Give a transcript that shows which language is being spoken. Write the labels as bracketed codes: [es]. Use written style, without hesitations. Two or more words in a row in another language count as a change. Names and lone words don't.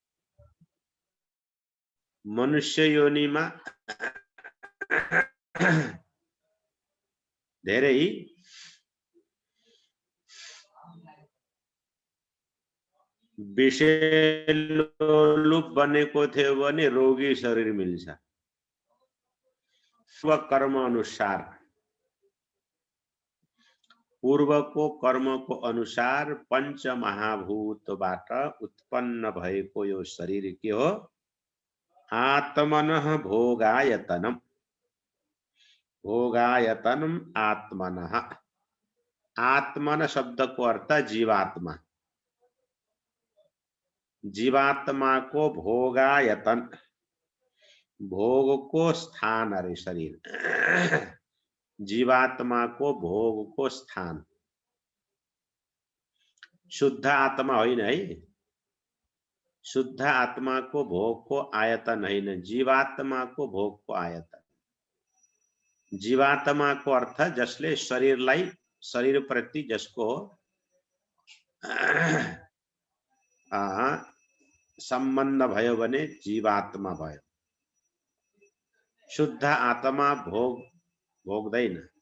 [ne] मनुष्य योनिमा धेरै विषयलोलुप बनेको थियो भने रोगी शरीर मिल्छ। स्वकर्म अनुसार, पूर्वको कर्मको अनुसार पंचमहाभूतबाट उत्पन्न भएको यो शरीर के हो? [sa] आत्मनः भोगायतनम। भोगायतनम आत्मनः। [ne] आत्मन शब्दको अर्थ जीवात्मा। जीवात्मा को भोगायतन, भोग को स्थान अरे शरीर। जीवात्मा को भोग को स्थान। शुद्ध आत्मा होइन है। शुद्ध आत्मा को भोग को आयतन होइन, जीवात्मा को भोग को आयतन। जीवात्मा को अर्थ जसले शरीरलाई, शरीर प्रति जसको सम्बन्ध भयो भने जीवात्मा भयो। शुद्ध आत्मा भोग्दैन।